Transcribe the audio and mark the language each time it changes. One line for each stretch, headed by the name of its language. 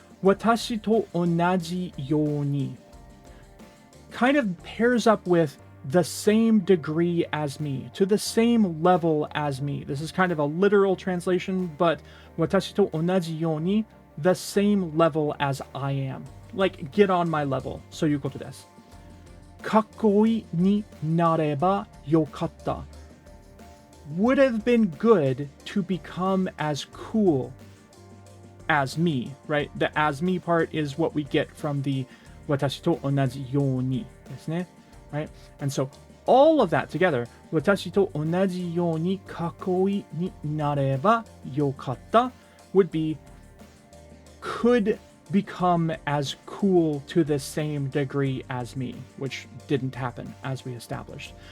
Japanese: Watashi to onaji yoni
English: kind of pairs up with the same degree as me, to the same level as me. This is kind of a literal translation, but
Japanese: watashi to onaji yoni,
English: the same level as I am. Like, get on my level.
Japanese: そういうことです。かっこいいになればよかった。
English: Would have been good to become as cool as me, right? The as me part is what we get from the
Japanese: 私と同じようにですね,
English: right? And so all of that together,
Japanese: 私と同じようにかっこいいになればよかった
English: would be could become as cool to the same degree as me, which didn't happen as we established.